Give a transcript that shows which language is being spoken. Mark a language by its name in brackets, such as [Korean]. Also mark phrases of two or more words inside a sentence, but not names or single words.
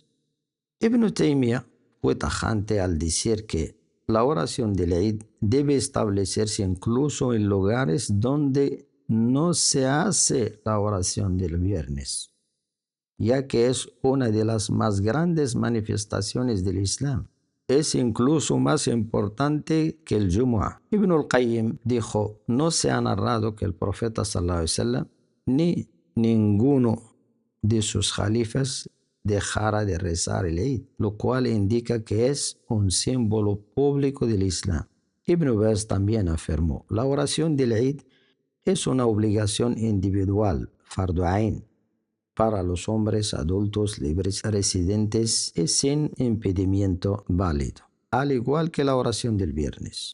[Spanish] Ibn Taymiyyah fue tajante al decir que la oración del Eid debe establecerse incluso en lugares donde no se hace la oración del viernes, ya que es una de las más grandes manifestaciones del Islam. es incluso más importante que el Jumu'ah. Ibn al-Qayyim dijo, no se ha narrado que el profeta [Arabic] صلى الله عليه وسلم [Spanish] ni ninguno de sus califas dejara de rezar el Eid, lo cual indica que es un símbolo público del Islam. Ibn Baz también afirmó, la oración del Eid es una obligación individual, [Arabic] فرض عين, [Spanish] para los hombres adultos libres residentes y sin impedimento válido, al igual que la oración del viernes.